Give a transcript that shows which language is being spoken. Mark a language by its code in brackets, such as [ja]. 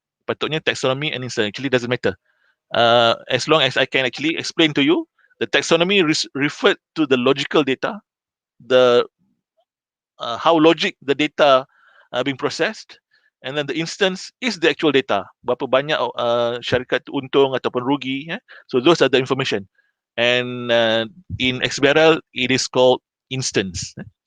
[en] Patutnya taxonomy and instance actually doesn't matter. As long as I can actually explain to you, the taxonomy referred to the logical data, the how logic the data being processed, and then the instance is the actual data. [ms] Berapa banyak syarikat untung ataupun rugi. [en] So those are the information. And in XBRL, it is called instance.